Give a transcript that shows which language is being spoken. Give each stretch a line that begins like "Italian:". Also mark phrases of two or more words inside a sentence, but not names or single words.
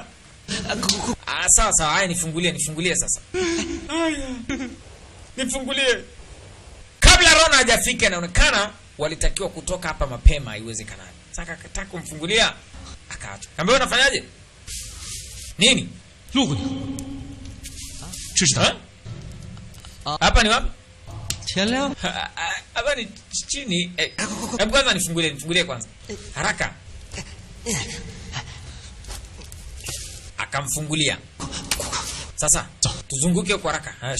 Swahili: Sawa, haya nifungulie sasa. Haya. Nifungulie. Kabla Rona hajafika inaonekana walitakiwa kutoka hapa mapema iwezekanavyo. Sasa akataka kumfungulia akaacha. Kaambia unafanyaje? Nini?
Chinese: 路过你，这是他。
Swahili: Hapa ni wapi?
Chinese: 天亮。
Swahili: Hapa ni chini. Hebu kwanza nifungulie kwanza. Haraka. Akamfungulia. Sasa tuzunguke kwa haraka.